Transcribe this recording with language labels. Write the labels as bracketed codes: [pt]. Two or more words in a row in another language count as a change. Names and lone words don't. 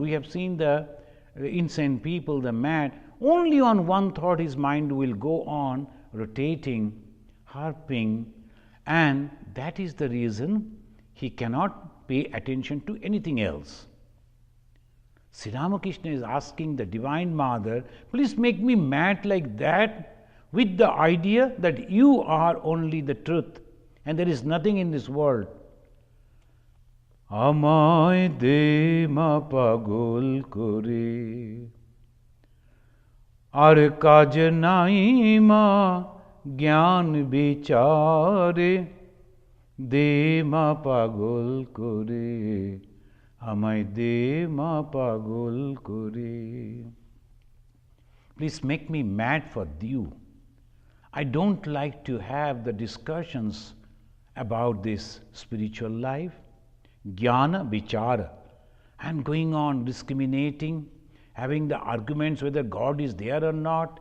[en] We have seen the insane people, the mad, only on one thought his mind will go on rotating, harping, and that is the reason he cannot pay attention to anything else. Sri Ramakrishna is asking the Divine Mother, please make me mad like that with the idea that you are only the truth and there is nothing in this world. [bn] আমায় দে মা পাগল করে আর কাজ নাই মা জ্ঞান বিচারে দে মা পাগল করে আমায় দে মা পাগল করে. [en] Please make me mad for you. I don't like to have the discussions about this spiritual life. [bn] জ্ঞান বিচার. [en] I am going on discriminating, having the arguments whether God is there or not.